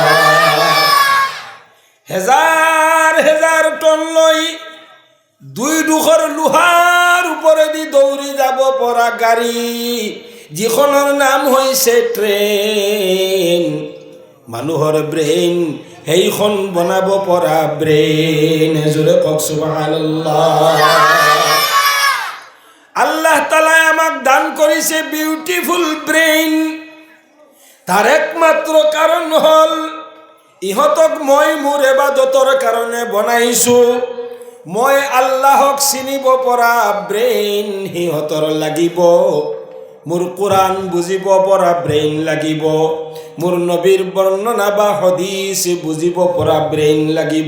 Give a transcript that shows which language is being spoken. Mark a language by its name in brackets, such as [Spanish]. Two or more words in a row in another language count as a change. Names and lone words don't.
[Assamese] হেজাৰ হেজাৰ টন লৈ দুই দুখৰ লোহাৰ ওপৰেদি দৌৰি যাব পৰা গাড়ী, যিখনৰ নাম হৈছে ট্ৰেইন। মানুহৰ ব্ৰেইন সেইখন বনাব পৰা ব্ৰেইন। জোৰে কওক সুবহানাল্লাহ। আল্লাহ তাআলা আমাক দান কৰিছে [English] beautiful brain. [Assamese] তাৰ একমাত্ৰ কাৰণ হ'ল ইহঁতক মই মোৰ ইবাদতৰ কাৰণে বনাইছোঁ। মই আল্লাহক চিনিব পৰা ব্ৰেইন সিহঁতৰ লাগিব, মোৰ কোরআন বুজিব পৰা ব্ৰেইন লাগিব, মোৰ নবীৰ বৰ্ণনা বা হাদিস বুজিব পৰা ব্ৰেইন লাগিব।